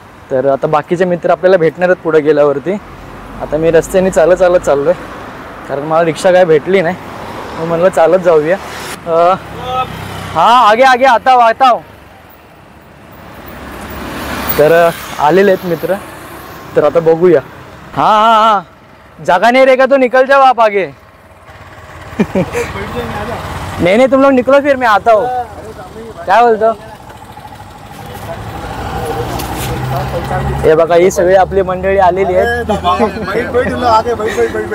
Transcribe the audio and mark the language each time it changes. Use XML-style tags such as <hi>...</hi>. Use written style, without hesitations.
<mr>तर आता बाकीचे मित्र आपल्याला भेटणार आहेत पुढे गेल्यावरती। आता मी रस्त्याने चालत चाललो आहे, कारण मला रिक्षा काय भेटली नाही, मग म्हणलं चालत जाऊया।</mr> <hi>हां आगे आगे आता हो।</hi> <mr>तर आलेले आहेत मित्र, तर आता बघूया।</mr> <hi>हाँ जगह नहीं रहेगा तो निकल जाओ आप आगे। नहीं तुम लोग निकलो, फिर मैं आता हूँ। क्या बोलतो?</hi> <mr>हे बघा ही सगळी आपली मंडळी आलेली आहेत।</mr>